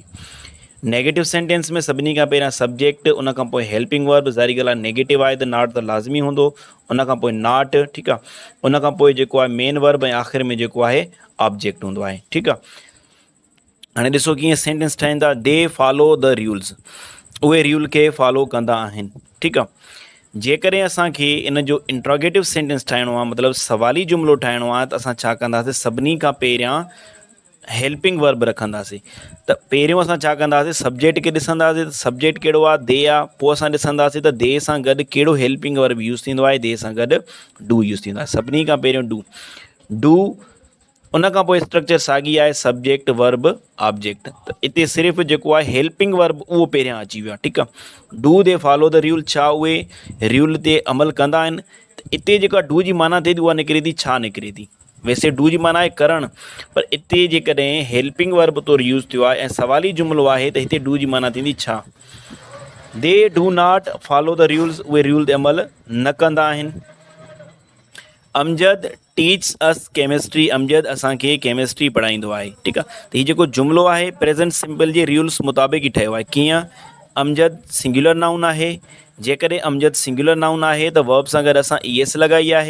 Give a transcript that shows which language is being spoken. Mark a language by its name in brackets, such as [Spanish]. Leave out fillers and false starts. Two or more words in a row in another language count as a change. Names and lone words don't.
[English] negative sentence [Sindhi] में सभिनी खां पहिरियां सब्जेक्ट, उनखां पोइ [English] helping verb, [Sindhi] ज़ाहिरी ॻाल्हि आहे नेगेटिव आहे त नॉट त लाज़मी हूंदो, उनखां पोइ नॉट, ठीकु आहे, उनखां पोइ जेको आहे [English] main verb [Sindhi] ऐं आख़िर में जेको आहे ऑब्जेक्ट हूंदो आहे। ठीकु आहे, हाणे ॾिसो कीअं सेंटेंस ठहनि था। [English] They follow the rules, [Sindhi] उहे रूल खे फॉलो कंदा आहिनि। ठीकु आहे, जेकॾहिं असांखे इन जो [English] interrogative sentence [Sindhi] ठाहिणो आहे, मतिलबु सवाली जुमिलो ठाहिणो आहे, त असां छा कंदासीं, सभिनी खां पहिरियां [English] helping verb [Sindhi] रखंदासीं। त पहिरियों असां छा कंदासीं, सब्जेक्ट खे ॾिसंदासीं, त सब्जेक्ट कहिड़ो आहे, दे आहे, पोइ असां ॾिसंदासीं त दे सां गॾु कहिड़ो [English] helping verb [Sindhi] यूज़ थींदो आहे, दे सां गॾु डू यूज़ थींदो आहे। सभिनी खां पहिरियों डू, उनखां पोइ स्ट्रक्चर साॻी आहे, [English] subject verb object. [Sindhi] त हिते सिर्फ़ु जेको आहे [English] helping verb [Sindhi] उहो पहिरियां अची वियो आहे। ठीकु आहे, [English] Do they follow the rule, [Sindhi] छा उहे रूल ते अमल कंदा आहिनि। त हिते जेका डू जी माना थिए थी उहा निकिरे थी छा निकिरे थी, वैसे डू जी माना आहे करणु, पर हिते जेकॾहिं [English] helping verb [Sindhi] तौरु यूज़ थियो आहे ऐं सवाली जुमिलो आहे, त हिते डू जी माना थींदी छा। [English] They do not follow the rules, [Sindhi] उहे रूल ते अमल न कंदा आहिनि। [English] Amjad teach us chemistry, [Sindhi] अमजद असांखे केमिस्ट्री पढ़ाईंदो आहे। ठीकु आहे, त हीउ जेको जुमिलो आहे [English] present simple [Sindhi] जे रूल्स मुताबिक़ ई ठहियो आहे। कीअं, अमजद [English] singular noun [Sindhi] आहे, जेकॾहिं अमजद [English] singular noun [Sindhi] आहे त वर्ब सां गॾु असां ई एस लॻाई आहे।